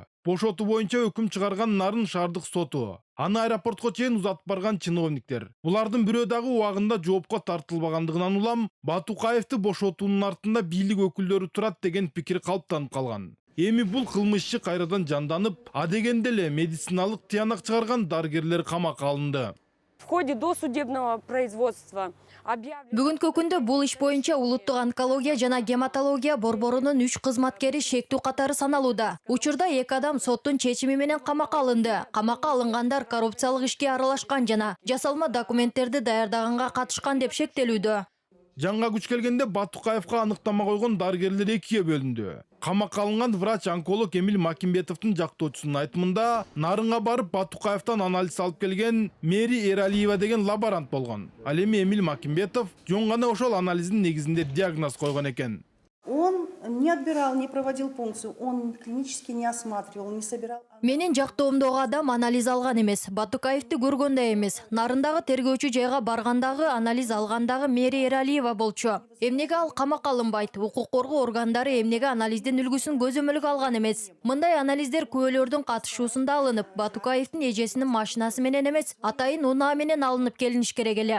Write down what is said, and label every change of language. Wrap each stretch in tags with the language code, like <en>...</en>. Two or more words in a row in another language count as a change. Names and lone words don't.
<ky>Бошотуу боюнча өкүм чыгарган Нарын шаардык соту аны аэропортко чейин узатып барган чиновниктер. Булардын бирөө дагы убагында жоопко тартылбагандыгынан улам Батукаевди бошотуунун артында бийлик өкүлдөрү турат деген пикир калыптанып калган. Эми бул кылмыш кайрадан жанданып, а дегенде эле медициналык тыянак чыгарган дарыгерлер камакка алынды.</ky> <ru>В ходе досудебного производства</ru> <ky>Бүгүнкү күндө бул иш боюнча улуттук онкология жана гематология борборунун 3 кызматкери шектүү катары саналууда. Учурда 2 адам соттун чечими менен камакка алынды. Камакка алынгандар коррупциялык ишке аралашкан жана жасалма документтерди даярдаганга катышкан деп шектелүүдө. Жанга күч келгенде Батукаевка аныктама койгон дарыгерлер экиге бөлүндү. Камакка алынган врач-онколог Эмиль Макимбетовдун жактоочусунун айтымында, Нарынга барып Батукаевтан анализ алып келген Мэри Эралиева деген лаборант болгон. Ал эми Эмиль Макимбетов жөн гана ошол анализдин негизинде диагноз койгон экен.</ky> <ru>Он не отбирал, не проводил пункцию, он клинически не осматривал, не собирал.</ru> <ky>Менин жактоомдогу адам анализ алган эмес, Батукаевди көргөн да эмес. Нарындагы тергөөчү жайга баргандагы анализ алгандагы Мэри Эралиева болчу. Эмнеге ал камакка алынбайт? Укук коргоо органдары эмнеге анализдин үлгүсүн көзөмөлгө алган эмес? Мындай анализдер күбөлөрдүн катышуусунда алынып, Батукаевдин эжесинин машинасы менен эмес, атайын унаа менен алынып келиниш керек эле.</ky>